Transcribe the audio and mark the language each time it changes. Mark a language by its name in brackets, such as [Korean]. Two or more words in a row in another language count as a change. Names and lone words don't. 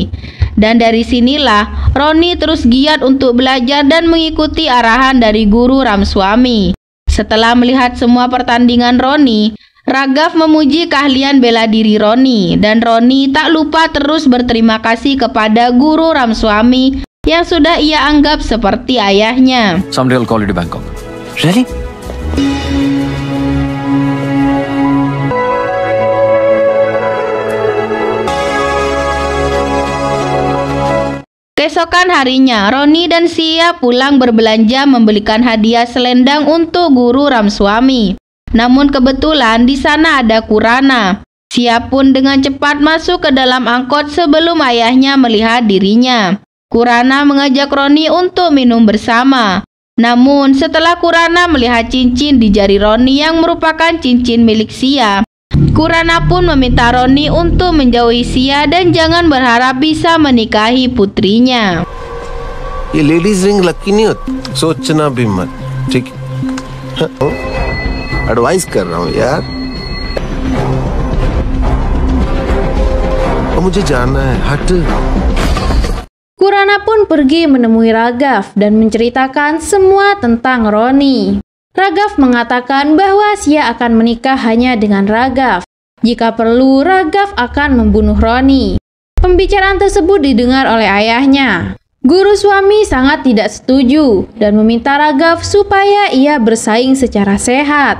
[Indonesian] Dan dari sinilah Roni terus giat untuk belajar dan mengikuti arahan dari guru Ramswami. Setelah melihat semua pertandingan Roni, Raghav memuji keahlian bela diri Roni dan Roni tak lupa terus berterima kasih kepada guru Ramswami yang sudah ia anggap seperti ayahnya. [English] Someday I'll call you to Bangkok. Really? [Indonesian] Keesokan harinya, Roni dan Sia pulang berbelanja membelikan hadiah selendang untuk guru Ramswami. Namun kebetulan di sana ada Kurana. Sia pun dengan cepat masuk ke dalam angkot sebelum ayahnya melihat dirinya. Kurana mengajak Roni untuk minum bersama. Namun setelah Kurana melihat cincin di jari Roni yang merupakan cincin milik Sia, Kurana pun meminta Roni untuk menjauhi Sia dan jangan berharap bisa menikahi putrinya. [Hindi] ये लेडीज रिंग लकी नहीं होती, सोचना भी मत, ठीक? एडवाइस कर रहा हूँ यार। मुझे जाना है, हट। [Indonesian] Kurana pun pergi menemui Raghav dan menceritakan semua tentang Roni. Raghav mengatakan bahwa Sia akan menikah hanya dengan Raghav. Jika perlu, Raghav akan membunuh Roni. Pembicaraan tersebut didengar oleh ayahnya. Guru suami sangat tidak setuju dan meminta Raghav supaya ia bersaing secara sehat.